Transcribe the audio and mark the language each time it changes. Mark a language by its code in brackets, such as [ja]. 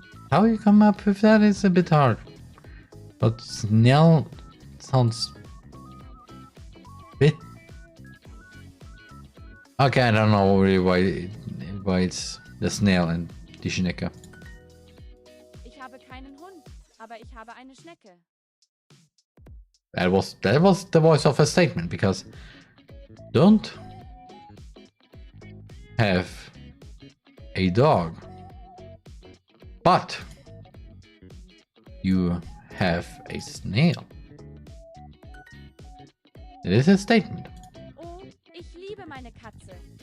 [en] How you come up with that is a bit hard. But snail sounds Bit. Okay, I don't know really why it's the snail and die Schnecke. [de] Ich habe keinen Hund, aber ich habe eine Schnecke. [en] That was the voice of a statement, because don't have a dog, but you have a snail. It is a statement. [de] Oh, ich liebe meine Katze.